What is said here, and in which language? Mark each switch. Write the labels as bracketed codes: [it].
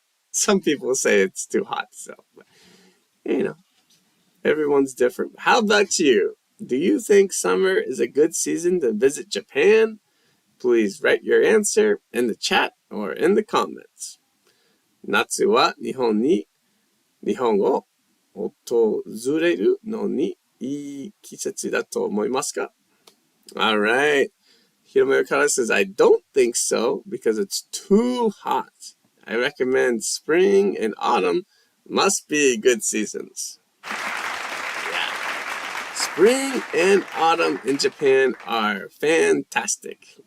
[en] Some people say it's too hot, so, but, everyone's different. How about you? Do you think summer is a good season to visit Japan? Please write your answer in the chat or in the comments. [ja] 夏は日本を訪れるのにいい季節だと思いますか? [en] All right. Hiromo Yokara says, I don't think so because it's too hot. I recommend spring and autumn must be good seasons. Yeah. Spring and autumn in Japan are fantastic.